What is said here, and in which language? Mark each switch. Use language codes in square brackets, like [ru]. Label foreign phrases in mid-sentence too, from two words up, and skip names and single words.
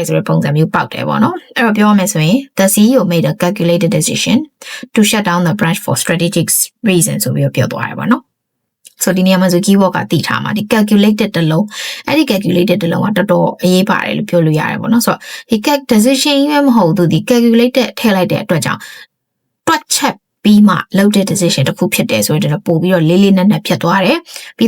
[my] ဆိုတဲ့ပုံစံမျိုးပေါက်တယ်ပေါ့နော်အဲ့တော့ပြောရမယ်ဆိုရင် [en] the CEO made a calculated decision to shut down the branch for strategic reasons [my] ဆိုပြီးပြောသွားတယ်ပေါ့နော်ဆိုဒီနေရာမှာဆို keyword ကတိထားမှာဒီ calculated တလုံးအဲ့ဒီ calculated တလုံးကတော်တော်အရေး ပါတယ်လို့ပြောလို့ရတယ်ပေါ့နော်ဆိုတော့ဒီ decision ကြီးပဲမဟုတ်သူဒီ calculated ထည့်လိုက်တဲ့အတွက်ကြောင့်တွက်ချက်ပြီးမှလုပ်တဲ့ decision တစ်ခုဖြစ်တယ်ဆိုတော့ပို့ပြီးတော့လေးနက်ဖြစ်သွားတယ်ပြီး